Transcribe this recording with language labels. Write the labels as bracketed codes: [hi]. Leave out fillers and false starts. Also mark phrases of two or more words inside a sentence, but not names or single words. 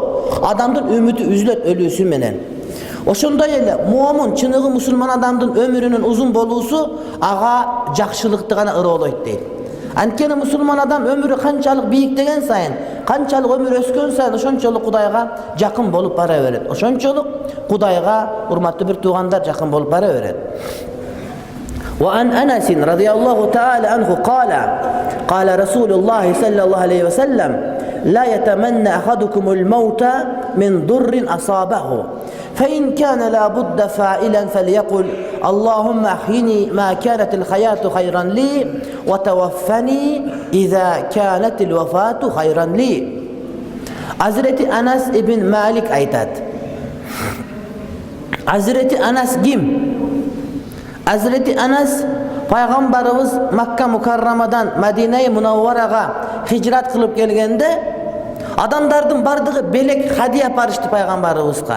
[ky] Адамдын үмүтү үзүлөт өлүүсү менен. Ошондой эле муомун, чыныгы мусулман адамдын өмүрүнүн узун болуусу ага жакшылыкты гана ыроолойт дейт. Анткени мусулман адам өмүрү канчалык бийиктеген сайын, канчалык өмүр өскөн сайын ошончолук Кудайга жакын болуп бара берет. Ошончолук Кудайга, урматтуу бир туугандар, жакын болуп бара берет. [ar] وعن أنس رضي الله تعالى عنه قال رسول الله صلى الله عليه وسلم لا يتمنى أحدكم الموت من ضر أصابه فإن كان لا بد فاعلا فليقل اللهم أحيني ما كانت الحياة خيرا لي وتوفني إذا كانت الوفاة خيرا لي. [ky] Хазрети Анас ибн Малик айтат. Хазрети Анас ким? Хазрети Анас Пайгамбарыбыз Макка Мукаррамадан Мадина-и Мунаввараga хижрат кылып келгенде адамдардын баардыгы белек хадия апарышты Пайгамбарыбызга.